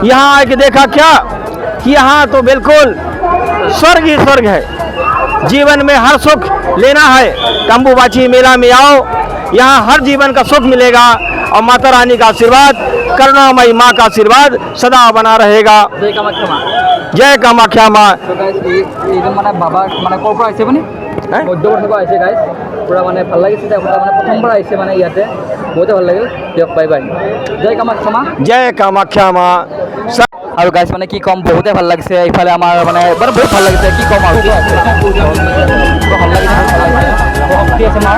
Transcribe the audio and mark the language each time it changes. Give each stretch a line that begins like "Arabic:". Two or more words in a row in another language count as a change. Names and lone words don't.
Hindi: यहाँ आके देखा क्या कि यहाँ तो बिल्कुल स्वर्ग ही स्वर्ग है। जीवन में हर सुख लेना है तो अम्बुबाची मेला में आओ, यहाँ हर जीवन का सुख मिलेगा। और माता रानी का आशीर्वाद, करुणामयी माँ का आशीर्वाद सदा बना रहेगा। जय कामाख्या माँ। जय कामाख्या माँ।
Assamese: তো গাইজ এইজন মানে বাবা মানে ক'ৰ পৰা আহিছে আপুনি? হে? মধ্যপ্ৰদেশৰ পৰা আহিছে গাইজ। পূৰা মানে ভাল লাগিছে এতিয়া আপোনাৰ মানে প্ৰথমবাৰ আহিছে মানে ইয়াতে বহুতে ভাল লাগিল। দিয়ক বাই বাই। জয় কামাখ্যা মা।
Hindi: जय कामाख्या माँ।
Assamese: আৰু গাইজ মানে কি ক'ম, বহুতে ভাল লাগিছে। ইফালে আমাৰ মানে বহুত ভাল লাগিছে, কি ক'ম আৰু পূৰা ভাল লাগিছে, শক্তি আছে মাৰ।